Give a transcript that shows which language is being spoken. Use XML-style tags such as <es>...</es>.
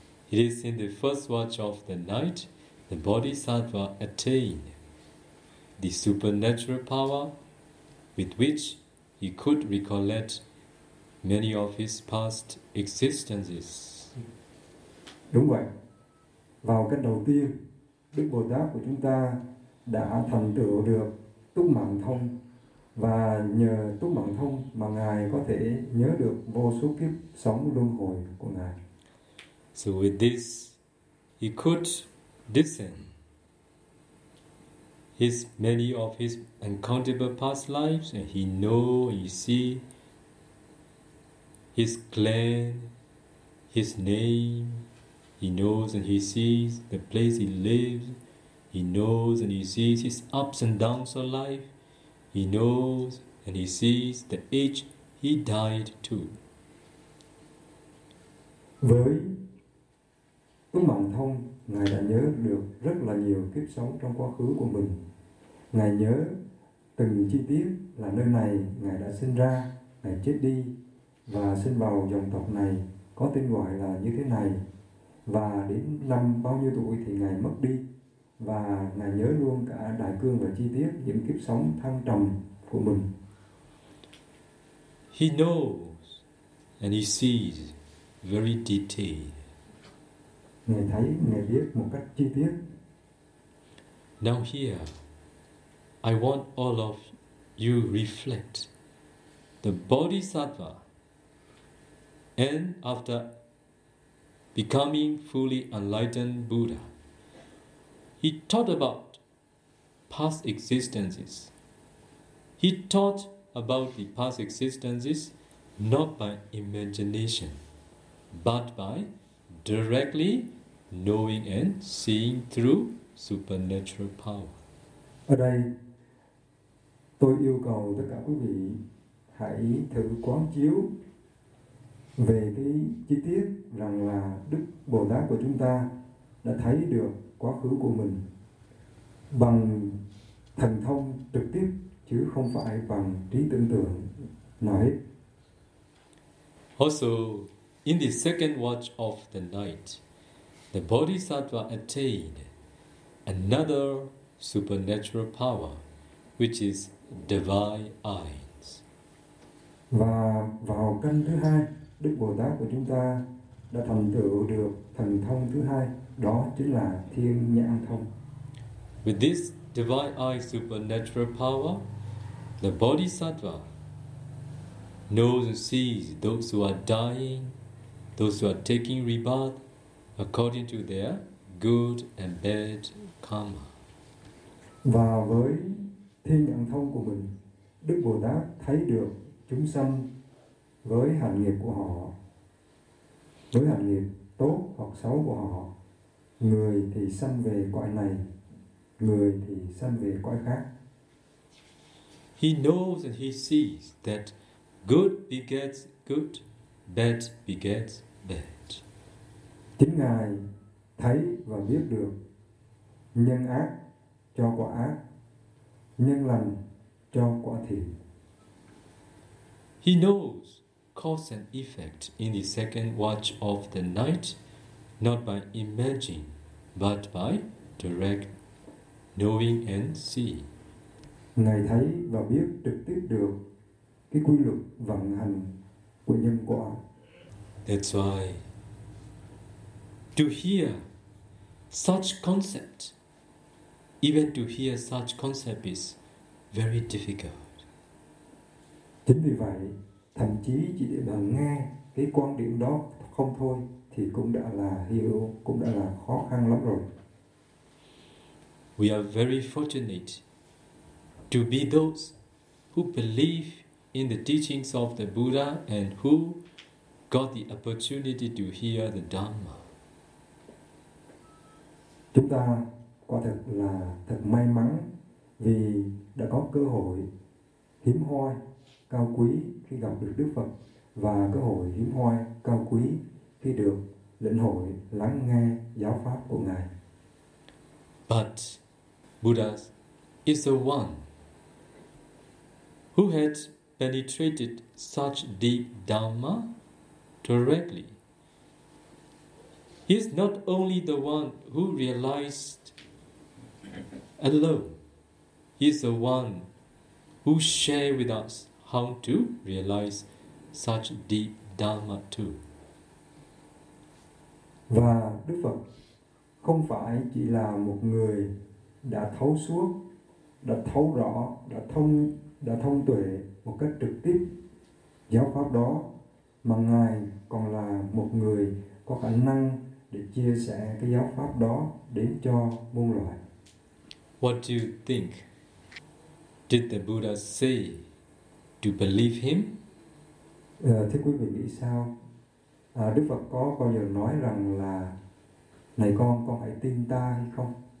<en>It is in the first watch of the night the Bodhisattva attained the supernatural power with which he could recollect many of his past existences.</en> <vi>Đúng vậy. Vào cái đầu tiên, Đức Bồ Tát của chúng ta đã thành tựu được túc mạng thông. Và nhờ túc mạng thông mà Ngài có thể nhớ được vô số kiếp sống luân hồi của Ngài.</vi> <en>So with this, he could discern his many of his uncountable past lives, and he know, he see his clan, his name, he knows and he sees the place he lives, he knows and he sees his ups and downs of life. He knows and he sees the age he died to.</en> <vi>Với túc mạng thông, Ngài đã nhớ được rất là nhiều kiếp sống trong quá khứ của mình. Ngài nhớ từng chi tiết là nơi này Ngài đã sinh ra, Ngài chết đi và sinh vào dòng tộc này có tên gọi là như thế này. Và đến năm bao nhiêu tuổi thì Ngài mất đi. Và Ngài nhớ luôn cả đại cương và chi tiết những kiếp sống thăng trầm của mình.</vi> <en>He knows and he sees very detailed.</en> <vi>Ngài thấy, Ngài biết một cách chi tiết.</vi> <en>Now here, I want all of you reflect. The Bodhisattva, and after becoming fully enlightened Buddha, he taught about past existences. He taught about the past existences not by imagination, but by directly knowing and seeing through supernatural power.</en> <vi>Ở đây tôi yêu cầu tất cả quý vị hãy thử quán chiếu về cái chi tiết rằng là Đức Bồ Tát của chúng ta đã thấy được quá khứ của mình bằng thần thông trực tiếp chứ không phải bằng trí tưởng tượng nói.</vi> <en>Also, in the second watch of the night, the Bodhisattva attained another supernatural power, which is divine eyes.</en> <vi>Và vào canh thứ hai, Đức Bồ Tát của chúng ta đã thành tựu được thần thông thứ hai, đó chính là thiên nhãn thông.</vi> <en>With this divine eye supernatural power, the Bodhisattva knows and sees those who are dying, those who are taking rebirth, according to their good and bad karma.</en> <vi>Và với thiên nhãn thông của mình, Đức Bồ Tát thấy được chúng sanh với hành nghiệp của họ, với hành nghiệp tốt hoặc xấu của họ. Người thì sanh về cõi này, người thì sanh về cõi khác.</vi> <en>He knows and he sees that good begets good, bad begets bad.</en> <vi>Chính Ngài thấy và biết được nhân ác cho quả ác, nhân lành cho quả thiện.</vi> <en>He knows cause and effect in the second watch of the night, not by imagining, but by direct knowing and seeing.</en> <vi>Ngài thấy và biết trực tiếp được cái quy luật vận hành của nhân quả.</vi> <en>That's why to hear such concept, even to hear such concept is very difficult.</en> <vi>Chính vì vậy, thậm chí chỉ để mà nghe cái quan điểm đó không thôi thì cũng đã là hiểu, cũng đã là khó khăn lắm rồi.</vi> <en>We are very fortunate to be those who believe in the teachings of the Buddha and who got the opportunity to hear the Dhamma.</en> <vi>Chúng ta quả thật là thật may mắn vì đã có cơ hội hiếm hoi cao quý khi gặp được Đức Phật và cơ hội hiếm hoi cao quý khi được lĩnh hội lắng nghe giáo pháp của Ngài.</vi> <en>But Buddha is the one who had penetrated such deep Dhamma directly. He is not only the one who realized alone, he is the one who shared with us how to realize such deep Dhamma too.</en> <vi>Và Đức Phật không phải chỉ là một người đã thấu suốt, đã thấu rõ, đã thông tuệ một cách trực tiếp giáo pháp đó, mà Ngài còn là một người có khả năng để chia sẻ cái giáo pháp đó đến cho muôn loài.</vi> <en>What do you think? Did the Buddha say to believe him?</en> <vi>Thưa quý vị nghĩ sao? Đức Phật có bao giờ nói rằng là này con hãy tin ta hay không?</vi>